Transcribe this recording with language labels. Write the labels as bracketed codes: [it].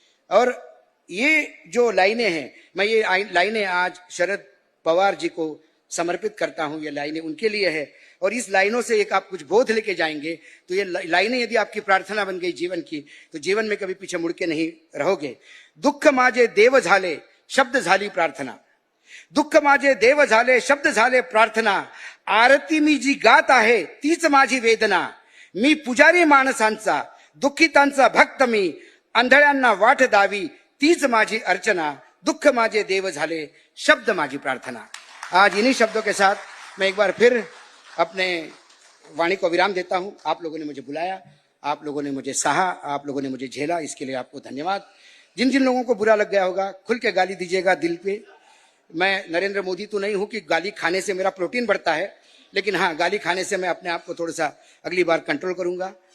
[hi] और ये जो लाइनें हैं, मैं ये लाइनें आज शरद पवार जी को समर्पित करता हूं। ये लाइनें उनके लिए है, और इस लाइनों से एक आप कुछ बोध लेके जाएंगे तो ये लाइनें यदि आपकी प्रार्थना बन गई जीवन की, तो जीवन में कभी पीछे मुड़ के नहीं रहोगे। [mr] दुःख माझे देव झाले शब्द झाली प्रार्थना, दुःख माझे देव झाले शब्द झाले प्रार्थना, आरती मी जी गात आहे तीच माझी वेदना, मी पुजारी माणसांचा दुःखितांचा भक्त, मी आंधळ्यांना वाट दावी तीच माझी अर्चना, दुःख माझे देव झाले शब्द माझी प्रार्थना। [hi] आज इन्हीं शब्दों के साथ मैं एक बार फिर अपने वाणी को विराम देता हूं। आप लोगों ने मुझे बुलाया, आप लोगों ने मुझे सहा, आप लोगों ने मुझे झेला, इसके लिए आपको धन्यवाद। जिन जिन लोगों को बुरा लग गया होगा, खुल के गाली दीजिएगा दिल पे। मैं नरेंद्र मोदी तो नहीं हूं कि गाली खाने से मेरा प्रोटीन बढ़ता है, लेकिन हाँ, गाली खाने से मैं अपने आप को थोड़ा सा अगली बार कंट्रोल करूंगा।